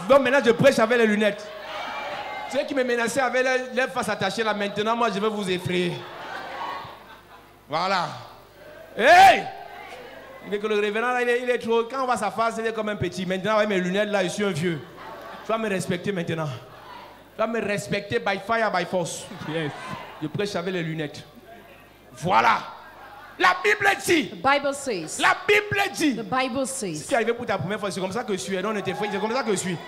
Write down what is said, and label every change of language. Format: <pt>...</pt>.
<fr>Donc maintenant, je prêche avec les lunettes. Ceux qui me menaçaient avec les faces attachées là, maintenant, moi, je vais vous effrayer. Voilà. Hey! Mais que le révérend, là, il est trop... Quand on voit sa face, il est comme un petit. Maintenant, avec mes lunettes, là, je suis un vieux. Tu vas me respecter maintenant. Tu vas me respecter</fr> <en>by fire, by force. Yes.</en> <fr>Je prêche avec les lunettes. Voilà. La Bible dit.</fr> <en>The Bible says.</en> <fr>La Bible dit.</fr> <en>The Bible</en> <fr>Si</fr> <en>says.</en> <fr>tu es arrivé pour ta première fois, c'est comme ça que je suis. Non, on était frères, c'est comme ça que je suis.</fr>